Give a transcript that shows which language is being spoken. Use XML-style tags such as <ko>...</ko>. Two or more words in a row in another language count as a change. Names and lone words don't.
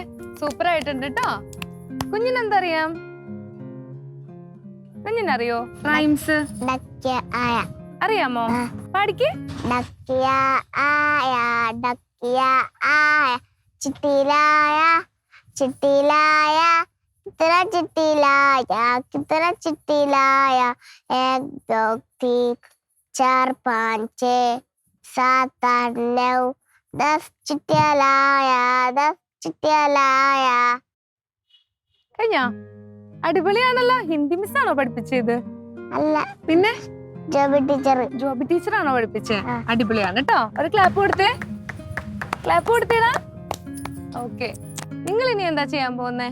<ml>സൂപ്പർ ആയിട്ടുണ്ട് കേട്ടോ. കുഞ്ഞിനെന്തറിയാം? കുഞ്ഞിനറിയോ റൈംസ്? അറിയാമോ? പാടിക്ക്. ചിട്ടിലായ ചിട്ടിലായ കിത്തറ ചിട്ടിലായ കിത്തറ ചിട്ടിലായ</ml> <hi>एक दो तीन चार पाँच छः सात आठ नौ 10 चिट्टियाँ लाया 10 चिट्टियाँ लाया.</hi> <ml>കഴിഞ്ഞോ? അടിപൊളിയാണല്ലോ. ഹിന്ദി മിസ്സാണോ പഠിപ്പിച്ചത്? അല്ല, പിന്നെ ജോബി ടീച്ചറാണോ പഠിപ്പിച്ചേ? അടിപൊളിയാണ് കേട്ടോ. ഒരു ക്ലാപ്പ് കൊടുത്തേ. ക്ലാപ്പ് കൊടുത്തേടാ. ഓക്കെ, നിങ്ങൾ ഇനി എന്താ ചെയ്യാൻ പോകുന്നേ?</ml>